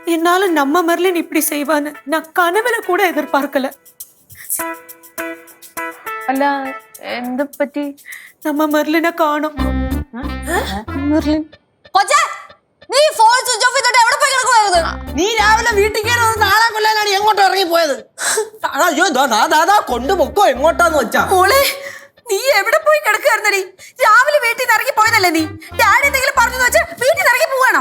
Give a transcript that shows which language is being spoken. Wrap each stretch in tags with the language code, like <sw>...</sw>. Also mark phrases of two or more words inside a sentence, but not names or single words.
<ta>என்னால நம்ம மெர்லின் இப்படி செய்வான்னு நான் கனவுல கூட எதிர்பார்க்கல.</ta> <ml>അല്ല എന്ത് പറ്റി? நம்ம மெர்லிനെ കാണും. മെർലിൻ കൊച്ചേ, നീ ഫോൺ സ്വിച്ച് ഓഫ് ചെയ്തിട്ട് എവിടെ പോയി കിടക്കുവായിരുന്നു? നീ രാവിലെ വീട്ടിൽ കയറി നാളെ കൊല്ലാനാണ് എങ്ങോട്ടോ ഇറങ്ങി പോയത്? അയ്യോ ദാദാ കൊണ്ടുപൊക്കോ എങ്ങോട്ടാന്ന് വെച്ചാ. മോളെ, നീ എവിടെ പോയി കിടക്കുവായിരുന്നടി? രാവിലെ വീട്ടിൽ നിന്ന് ഇറങ്ങി പോയതല്ലേ നീ? ഡാഡി എന്തെങ്കിലും പറഞ്ഞു വെച്ചാൽ വീട്ടിൽ നിന്ന് ഇറങ്ങി പോവാണോ?</ml>